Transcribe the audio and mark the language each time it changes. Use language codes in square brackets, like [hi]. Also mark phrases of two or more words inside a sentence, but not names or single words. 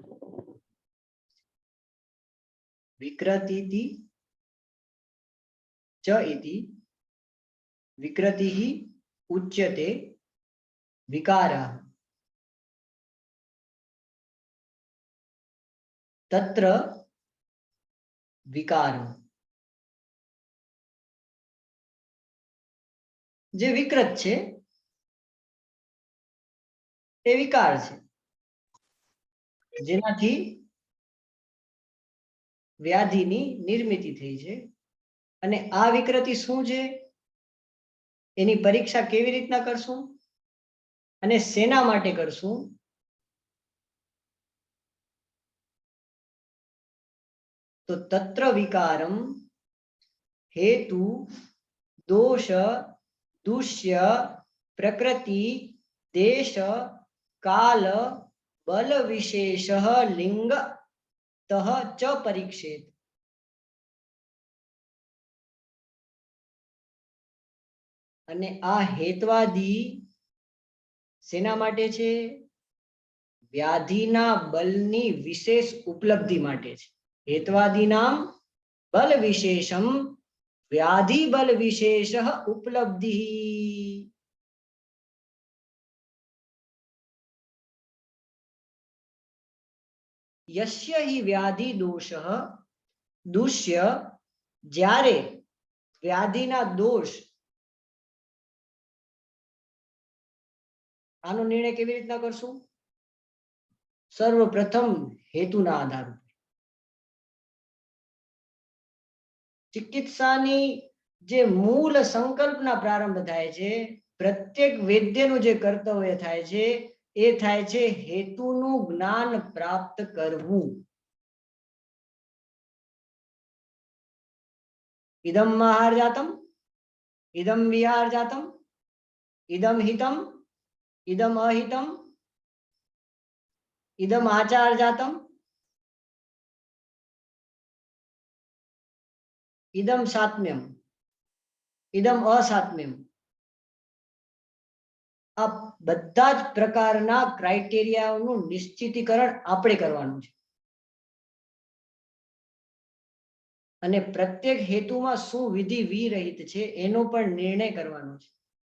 [sa] विकृतिति च इति विकृतिः उच्यते विकारः तत्र विकारः. [gu] જે વિકૃત છે એ વિકાર છે, જેનાથી વ્યાધિની નિર્મિતિ થઈ છે. અને આ વિકૃતિ શું છે, એની પરીક્ષા કેવી રીતના કરશું અને શેના માટે કરશું, તો [sa] तत्र विकारम हेतु दोष दूष्य प्रकृति देश काल बल विशेष लिंग तह च परीक्षेत. [gu] અને આ હેતવાદી શેના માટે છે? વ્યાધિના બલની વિશેષ ઉપલબ્ધિ માટે છે. [sa] हेत्वादी नाम बल विशेषम व्याधि बल विशेष उपलब्धि. यस्य हि व्याधि दोष दूष्य, [gu] જ્યારે વ્યાધિના દોષ, આનો નિર્ણય કેવી રીતના કરશું? સર્વપ્રથમ હેતુના આધાર ઉપર. ચિકિત્સાની જે મૂળ સંકલ્પના પ્રારંભ થાય છે, પ્રત્યેક વૈદ્યનું જે કર્તવ્ય થાય છે એ થાય છે હેતુનું જ્ઞાન પ્રાપ્ત કરવું. [sa] इदम आहार जातम इदम विहार जातम, इदम हितम, इदम अहितम, इदम आचार जातम, इदम सात्म्यम, इदम असात्म्यम. [gu] આ બધા જ પ્રકારના ક્રાઇટેરિયાનું નિશ્ચિતીકરણ આપણે કરવાનું છે અને પ્રત્યેક હેતુમાં શું વિધિ વિરહિત છે એનો પણ નિર્ણય કરવાનો છે.